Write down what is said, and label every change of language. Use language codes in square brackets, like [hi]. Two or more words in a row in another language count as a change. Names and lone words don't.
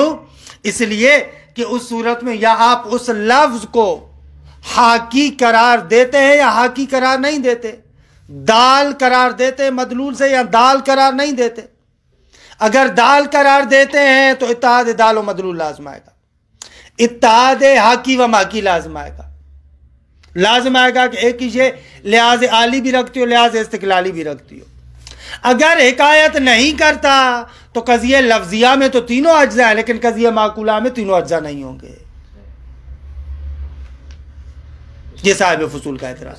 [ur] اس لیے کہ اس صورت میں یا آپ اس لفظ کو حاکی قرار دیتے ہیں یا حاکی قرار نہیں دیتے، دال قرار دیتے مدلول سے یا دال قرار نہیں دیتے. اگر دال قرار دیتے ہیں تو اتحاد دال و مدلول لازم آئے گا، اتحاد حاکی و ماکی لازم آئے گا. لازم آئے گا کہ ایک ہی شے لحاظ عالی بھی رکھتی ہو لحاظ استقلالی بھی رکھتی ہو. اگر حکایت نہیں کرتا تو قضیہ لفظیہ میں تو 3 اجزاء ہیں لیکن قضیہ معقولہ میں 3 اجزاء نہیں ہوں گے. یہ صاحب فصول کا اعتراض.